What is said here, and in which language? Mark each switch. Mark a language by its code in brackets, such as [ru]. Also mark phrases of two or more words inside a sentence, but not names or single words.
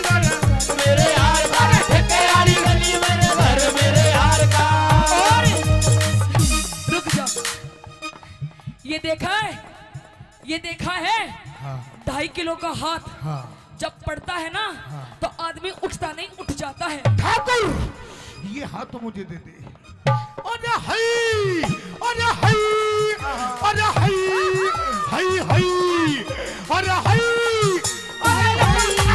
[hi] मेरे यार का ठेके वाली गली मेरे घर मेरे यार का और रुक जा ये देखा है हाँ 2.5 किलो का हाथ हाँ जब पड़ता है ना तो आदमी उठता नहीं उठ जाता है ठाकुर ये हाथ तो मुझे दे दे अरे हई अरे हई अरे हई हई हई अरे हई अरे हई